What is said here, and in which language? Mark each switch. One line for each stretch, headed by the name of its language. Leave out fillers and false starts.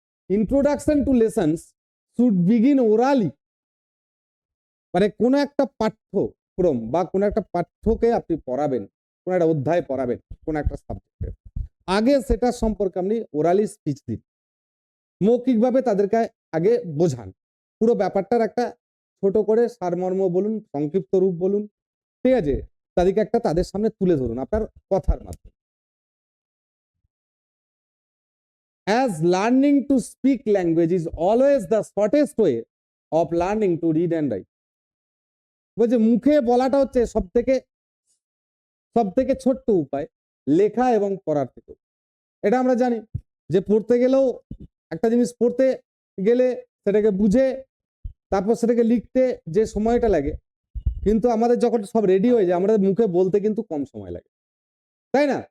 English: introduction to lessons should begin orally,
Bangla: মানে কোনো একটা পাঠ্যক্রম বা কোনো একটা পাঠ্যকে আপনি পড়াবেন, কোনো একটা অধ্যায় পড়াবেন, কোনো একটা সাবজেক্টে, আগে সেটা সম্পর্কে আপনি ওরালি স্পিচ দিন, মৌখিকভাবে তাদেরকে আগে বোঝান, পুরো ব্যাপারটার একটা ছোট করে সারমর্ম বলুন, সংক্ষিপ্ত রূপ বলুন, ঠিক আছে, তাদেরকে একটা তাদের সামনে তুলে ধরুন আপনার কথার মাধ্যমে।
English: As learning to speak language is always the shortest way of learning to read and write.
Bangla: বলছে মুখে বলাটা হচ্ছে সব থেকে ছোট্ট উপায় লেখা এবং পড়ার থেকে। এটা আমরা জানি যে পড়তে গেলেও একটা জিনিস পড়তে গেলে সেটাকে বুঝে তারপর সেটাকে লিখতে যে সময়টা লাগে, কিন্তু আমাদের যখন সব রেডি হয়ে যায় আমাদের মুখে বলতে কিন্তু কম সময় লাগে, তাই না?